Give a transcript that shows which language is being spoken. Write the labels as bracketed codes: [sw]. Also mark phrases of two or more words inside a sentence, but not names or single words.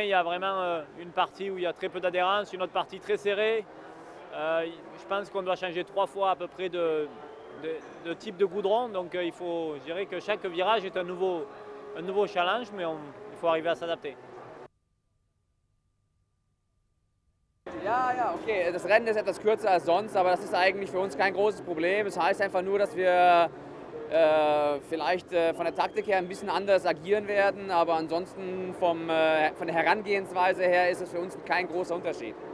[fr] Il y a vraiment une partie où il y a très peu d'adhérence, une autre partie très serrée. Je pense qu'on doit changer 3 fois à peu près de type de goudron. Donc je dirais que chaque virage est un nouveau challenge, mais il faut arriver à s'adapter. [de] Ja, okay. Das Rennen ist etwas kürzer als sonst, aber das ist eigentlich für uns kein großes Problem. Es heißt einfach nur, dass wir vielleicht von der Taktik her ein bisschen anders agieren werden, aber ansonsten von der Herangehensweise her ist es für uns kein großer Unterschied.